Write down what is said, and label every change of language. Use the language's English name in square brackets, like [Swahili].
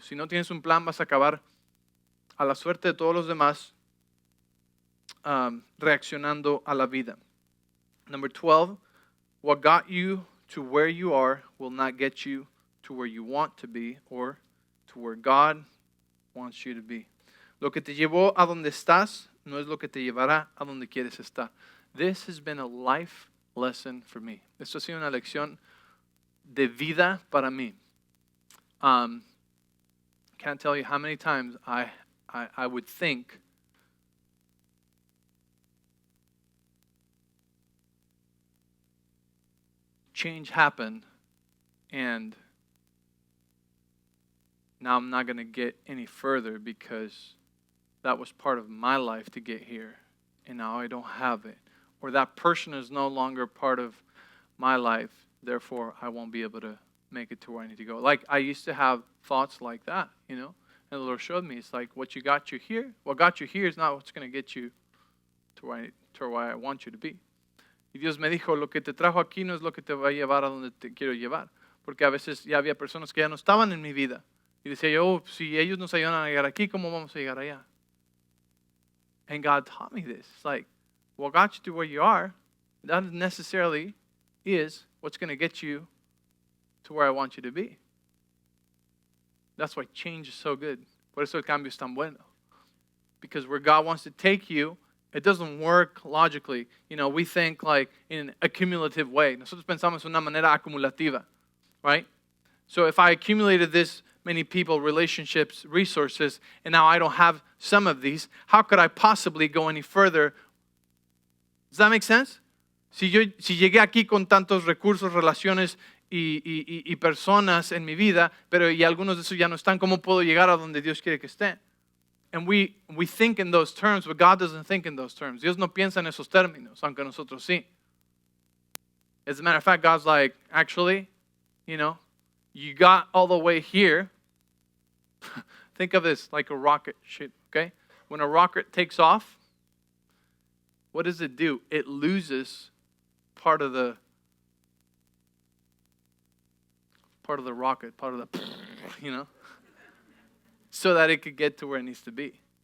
[Spanish] Si no tienes un plan, vas a acabar a la suerte de todos los demás reaccionando a la vida. [English] Number 12. What got you to where you are will not get you to where you want to be or to where God wants you to be. [Spanish] Lo que te llevó a donde estás no es lo que te llevará a donde quieres estar. [English] This has been a life lesson for me. [Spanish] Esto ha sido una lección de vida para mí. [English] Can't tell you how many times I would think change happened and now I'm not going to get any further because that was part of my life to get here and now I don't have it. Or that person is no longer part of my life, therefore I won't be able to make it to where I need to go. Like I used to have thoughts like that, you know, and the Lord showed me, it's like what got you here is not what's going to get you to where I want you to be. [Spanish] Y Dios me dijo, lo que te trajo aquí no es lo que te va a llevar a donde te quiero llevar. Porque a veces ya había personas que ya no estaban en mi vida. Y decía yo, si ellos nos ayudan a llegar aquí, ¿cómo vamos a llegar allá? [English] And God taught me this. It's like, what got you to where you are, that necessarily is what's going to get you to where I want you to be. That's why change is so good. [Spanish] Por eso el cambio es tan bueno. [English] Because where God wants to take you, it doesn't work logically. You know, we think like in a cumulative way. [Spanish] Nosotros pensamos de una manera acumulativa, [English] right? So if I accumulated this many people, relationships, resources, and now I don't have some of these, how could I possibly go any further? Does that make sense? [Spanish] Si llegué aquí con tantos recursos, relaciones y personas en mi vida, pero y algunos de esos ya no están, ¿cómo puedo llegar a donde Dios quiere que esté? [English] And we think in those terms, but God doesn't think in those terms. [Spanish] Dios no piensa en esos términos, aunque nosotros sí. [English] As a matter of fact, God's like, actually, you got all the way here. Think of this like a rocket ship, okay? When a rocket takes off, what does it do? It loses part of the rocket, part of the, so that it could get to where it needs to be.